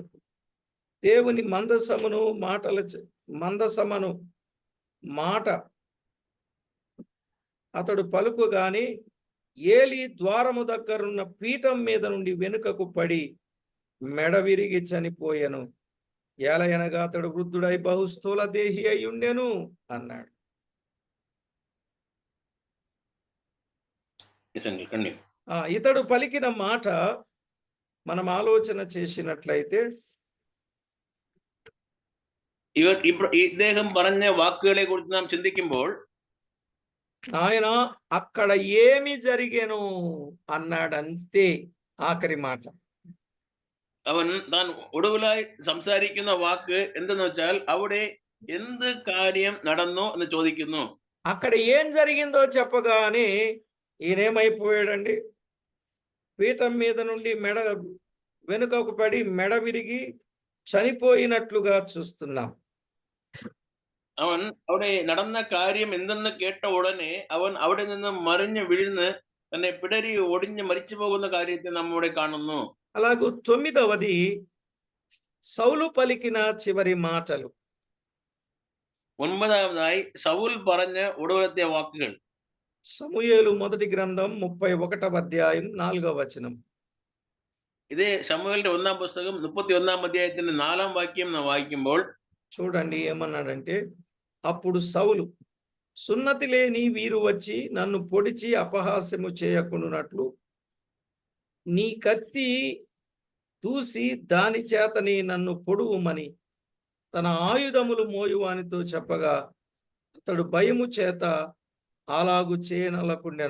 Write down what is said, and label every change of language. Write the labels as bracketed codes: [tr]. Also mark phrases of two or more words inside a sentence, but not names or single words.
[te] దేవుని మందసమును మాట అతడు పలుకుగానే ఏలీ ద్వారము దగ్గరున్న పీఠం మీద నుండి వెనుకకు పడి మెడ విరిగి చనిపోయెను. ఏలయనగా అతడు వృద్ధుడై బహుస్థూల దేహి అయి ఉండెను అన్నాడు. ఇతడు పలికిన మాట మనం ఆలోచన చేసినట్లయితే, [ml] ഇദ്ദേഹം പറഞ്ഞ വാക്കുകളെ കുറിച്ച് നാം ചിന്തിക്കുമ്പോൾ, [te] ఆయన అక్కడ ఏమి జరిగెను అన్నాడంతే. ఆఖరి మాట. [ml] അവൻ താൻ ഒടുവിലായി സംസാരിക്കുന്ന വാക്ക് എന്തെന്ന് വെച്ചാൽ, അവിടെ എന്ത് കാര്യം നടന്നു എന്ന് ചോദിക്കുന്നു. [te] అక్కడ ఏం జరిగిందో చెప్పగానే ఈయనేమైపోయాడండి? పీఠం మీద నుండి వెనుకకు పడి మెడ విరిగి చనిపోయినట్లుగా చూస్తున్నాం. [ml] അവൻ അവിടെ നടന്ന കാര്യം എന്തെന്ന് കേട്ട ഉടനെ അവൻ അവിടെ നിന്ന് മറിഞ്ഞ് വീഴ്ന്ന് തന്നെ പിടരി ഒടിഞ്ഞ് മരിച്ചു പോകുന്ന കാര്യത്തെ നമ്മിവിടെ കാണുന്നു. [te] అలాగూ 9వది సౌలు పలికిన చివరి మాటలు. [ml] 9ാമതായി സൗൽ പറഞ്ഞ ഒടുവിലത്തെ വാക്കുകൾ. [te] సమూయేలు మొదటి గ్రంథం 31వ అధ్యాయం 4వ వచనం. [ml] ഇതേ ശമൂവേലിന്റെ 1-ാം പുസ്തകം 31-ാം అధ్యాయത്തിന്റെ 4-ാം వాక్యం നാം വായിക്കുമ്പോൾ [te] చూడండి ఏమన్నాడంటే, అప్పుడు సౌలు, సున్నతి లేని వీరు వచ్చి నన్ను పొడిచి అపహాస్యము చేయకుండానట్లు నీ కత్తి దూసి దాని చేతని నన్ను పొడువుమని తన ఆయుధములు మోయువానితో చెప్పగా అతడు భయము చేత అలాగు చేయనలకుండెను.